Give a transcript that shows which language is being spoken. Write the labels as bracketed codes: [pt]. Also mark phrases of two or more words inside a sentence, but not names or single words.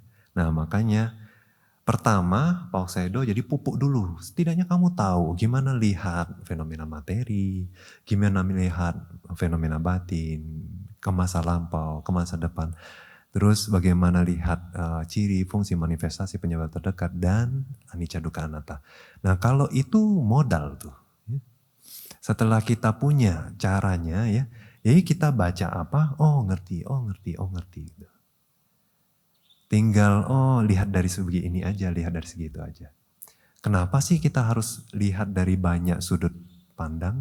[id] Nah makanya pertama PAOK Sayadaw jadi pupuk dulu. Setidaknya kamu tahu gimana lihat fenomena materi, gimana melihat fenomena batin, ke masa lampau, ke masa depan. Terus bagaimana lihat ciri, fungsi, manifestasi, penyebab terdekat, dan [pi] anicca dukkha anatta. [id] Nah kalau itu modal tuh. Setelah kita punya caranya ya, jadi kita baca apa, oh ngerti. Tinggal lihat dari segi ini aja, lihat dari segi itu aja. Kenapa sih kita harus lihat dari banyak sudut pandang?